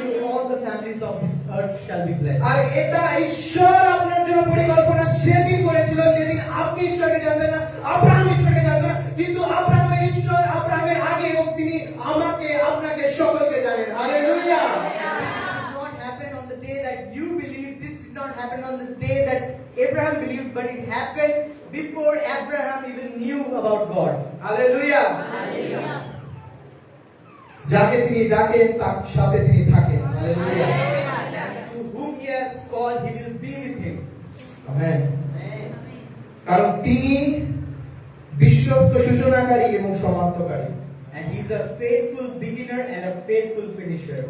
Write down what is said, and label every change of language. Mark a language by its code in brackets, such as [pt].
[en] All the families of this earth shall be blessed. [bn] আর এটা ঈশ্বর আপনার জন্য পরিকল্পনা সেদিন করেছিল যেদিন আপনি ঈশ্বরকে জানতেন না, আব্রাহাম ঈশ্বরকে জানতেন না, কিন্তু আব্রাহামের ঈশ্বর আব্রাহামের আগে, এবং তিনি আমাকে আপনাকে সকলকে জানেন। Hallelujah. [en] This did not happen on the day that you believed. This did not happen on the day that Abraham believed, but it happened before Abraham even knew about God. [bn] Hallelujah. যাকে তিনি ডাকেন তার সাথে তিনি থাকেন। Hallelujah. [en] And to whom He has called, He will be with him. [bn] Amen. কারণ তিনি বিশ্বস্ত সূচনাকারী এবং সমাপ্তকারী। [en] And He is a faithful beginner and a faithful finisher.